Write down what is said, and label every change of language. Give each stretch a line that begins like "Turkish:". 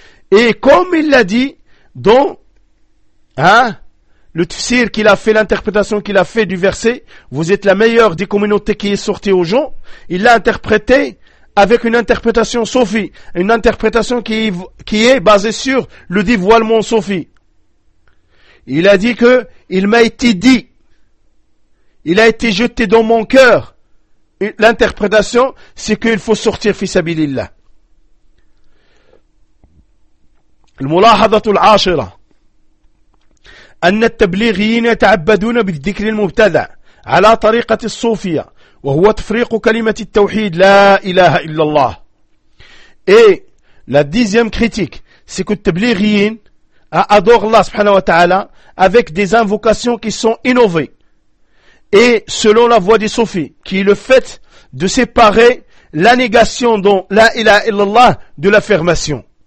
French: Et comme il l'a dit dans le tafsir qu'il a fait, l'interprétation qu'il a fait du verset, vous êtes la meilleure des communautés qui est sortie aux gens, il l'a interprété avec une interprétation sophie, une interprétation qui est basée sur le dévoilement sophie. Il a dit que il m'a été dit, il a été jeté dans mon cœur. L'interprétation, c'est qu'il faut sortir fi sabilillah.
Arabic: الملاحظة العاشرة أن التبليغيين يتعبدون بالذكر المبتدع على طريقة الصوفية وهو تفريق كلمة التوحيد لا إله إلا الله.
French: Et la dixième critique, c'est que les tabligiens adorent Allah subhanahu wa ta'ala avec des invocations qui sont innovées et selon la voie des soufis, qui est le fait de séparer la négation dans la ilaha illallah de l'affirmation.